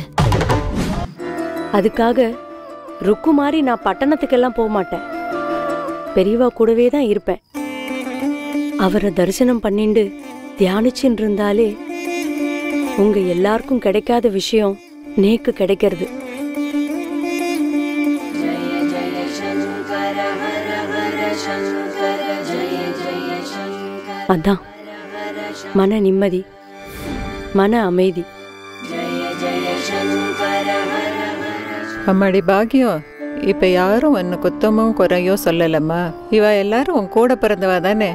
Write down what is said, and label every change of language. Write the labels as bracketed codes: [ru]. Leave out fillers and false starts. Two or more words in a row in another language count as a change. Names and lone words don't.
[ta] அதுக்காக ருக்கு மாதிரி நான் பட்டணத்துக்கெல்லாம் போக மாட்டேன். பெரியவா கூடவே தான் இருப்பேன். அவரை தரிசனம் பண்ணிண்டு தியானிச்சுன்னு இருந்தாலே உங்க எல்லாருக்கும் கிடைக்காத விஷயம் நேக்கு கிடைக்கிறது. [sa] जय जय शंकर हर हर [ta] அதான் மன நிம்மதி, மன அமைதி. அம்மாடி பாக்கியம், இப்ப யாரும் உன்னை குத்தமோ குறையோ சொல்லலம்மா. இவ எல்லாரும் உன் கூட பிறந்தவா தானே.